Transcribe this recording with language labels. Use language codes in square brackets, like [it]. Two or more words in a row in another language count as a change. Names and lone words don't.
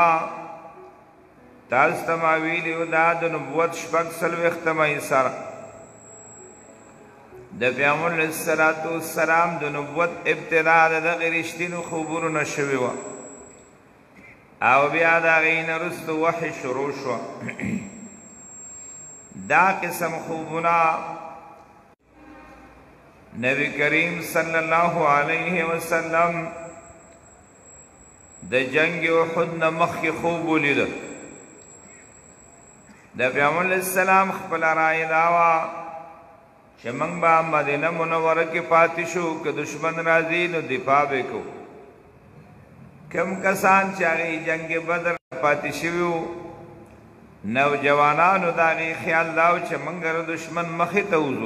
[ps] تاسو ته ما ویلي دا د نبوت شپږ څلوېښتمه سره د پیغمبر [ar] علیه الصلاة والسلام [ps] د نبوت ابتدا د دغې رښتینو خوبونو نه شوې وه او بیا د هغې نه وروسته وحی شروع شوه. دا قسم خوبنا نبی کریم [ar] صلی اللہ علیہ وسلم [ps] د جنگ احد نه مخکې خوب ولید. د پیغمبر [ar] علیه السلام [ps] خپله رایه دا وه چې موږ به مدینه منوره کې پاتې شو، که دشمن راځي نو دفاع به کوو. کم کسان چې هغې جنگ بدر پاتې شوي وو نوجوانانو د هغې خیال دا و چې موږ د دشمن مخې ته وځو.